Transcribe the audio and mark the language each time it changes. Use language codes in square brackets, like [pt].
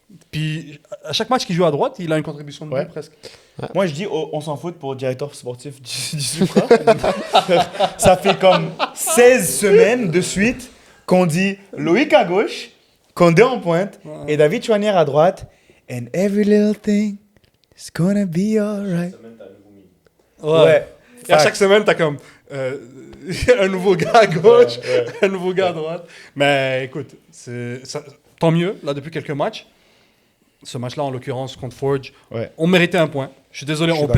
[fr] Puis à chaque match qu'il joue à droite, il a une contribution de but Ouais. presque. Moi, je dis, on s'en fout pour directeur sportif du Supra. Ça fait comme 16 semaines de suite qu'on dit Loïc à gauche, Condé en pointe et David Chouanière à droite. [en] And every little thing is gonna be alright. [fr] Semaine, t'as un nouveau milieu. Ouais. Et à [en] Fact. [fr] chaque semaine, t'as comme un nouveau gars à gauche, un nouveau gars à droite. Mais écoute, tant mieux, là, depuis quelques matchs. Ce match-là, en l'occurrence, contre Forge, Ouais. on méritait un point. Je suis désolé, Je suis on perd,